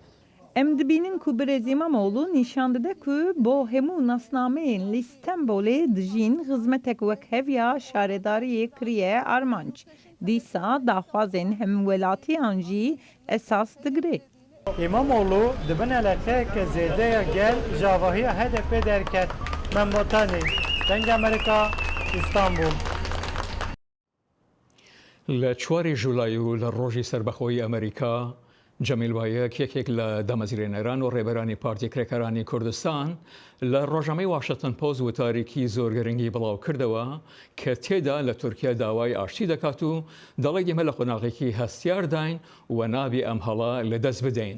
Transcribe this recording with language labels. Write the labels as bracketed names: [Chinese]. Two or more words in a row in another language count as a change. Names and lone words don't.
[Kurdish] Em dibînin ku Birêz İmamoğlu nîşan dide ku bo hemû nasnameyên li Stenbolê dijîn xizmetek wek heviya şaredariyê kiriye armanc. Dîsa daxwazên hemwelatiyan jî esas digire. İmamoğlu dibin eleqeyeke zêdeya gel ji avahiya HDP derket. Membotanî, Deng Amerika, İstanbul. [Central Kurdish] لە 4 ژولای و لە ڕۆژی سەربەخۆیی ئەمریکا جەمیل بایەک یەکێک لە دامەزرێنەران و ڕێبەرانی پارتی کرێکەرانی کوردستان لە ڕۆژنامەی واشنگتن پۆست وتارێکی زۆر گرنگی بڵاو کردەوە کە تێدا لە تورکیا داوای ئاشتی دەکات و دەڵێ ئێمە لە قۆناغێکی هەستیار داین و نابی ئەم هەڵا لەدەست بدەین.